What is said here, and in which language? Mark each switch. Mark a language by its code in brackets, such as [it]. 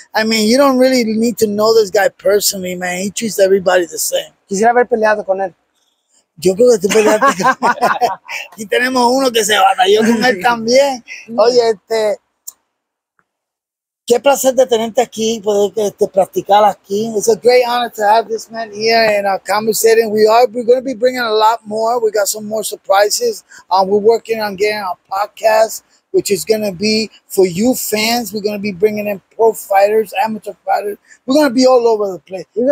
[en] I mean, you don't really need to know this guy personally, man. He treats everybody the same. [es] Quisiera haber peleado con él. Yo creo que tú peleaste con él. Aquí tenemos uno que se batalló con él también. Oye, qué placer de tenerte aquí, poder practicar aquí. [en] It's a great honor to have this man here and conversating. We're going to be bringing a lot more. We got some more surprises. We're working on getting our podcast, which is going to be for you fans. We're going to be bringing in pro fighters, amateur fighters. We're going to be all over the place.